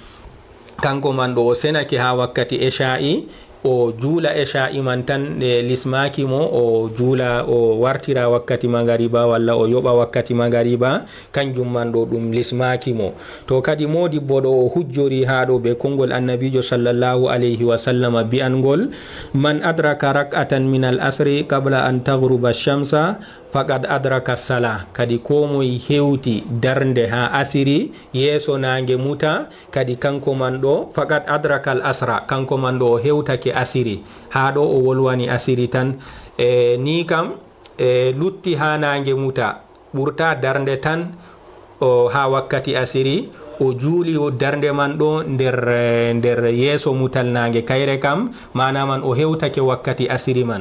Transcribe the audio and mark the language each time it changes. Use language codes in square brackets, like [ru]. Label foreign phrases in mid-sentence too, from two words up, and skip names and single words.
[ff] kanko man ɗo o senake ha wakkati esha'i o juula esha'i man tan lismaki mo o juula o wartira wakkati mangariba walla o yoɓa wakkati mangariba kanjum man ɗo ɗum lismaki mo. to kadi modibbo ɗo o hujjori ha ɗo be konngol annabijo [ar] صلى الله عليه وسلم [ff] bi'angol [ar] من أدرك ركعة من العصر قبل أن تغرب الشمس فقد أدرك الصلاة. [ff] kadi ko moye hewti darnde ha asiri yeeso nange muta kadi kanko man ɗo [ar] فقد أدرك العصر [ff] kanko man ɗo o hewtake asiri. ha ɗo o wolwani asiri tan ni kam lutti ha nange muta ɓurta darnde tan ha wakkati asiri o juuli o darnde man ɗo nder yeeso mutal nange kayre kam mana man o hewtake wakkati asiri man.